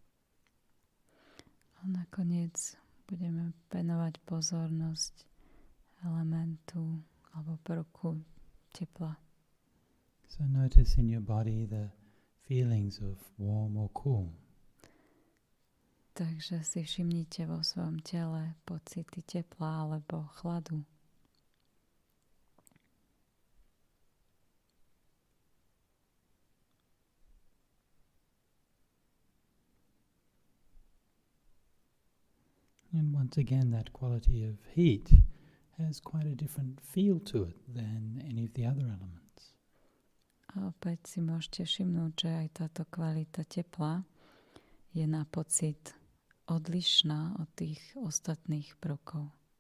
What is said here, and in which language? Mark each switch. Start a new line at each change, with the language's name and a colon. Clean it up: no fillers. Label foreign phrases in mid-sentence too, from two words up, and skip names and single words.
Slovak: A nakoniec budeme venovať pozornosť elementu alebo prvku tepla.
English: So notice in your body the feelings of warm or cool.
Slovak: Takže si všimnite vo svojom tele pocity tepla alebo chladu.
English: And once again, that quality of heat has quite a different feel to it than any of the other elements.
Slovak: A opäť si môžete všimnúť, že aj táto kvalita tepla je na pocit odlišná od tých ostatných prvkov.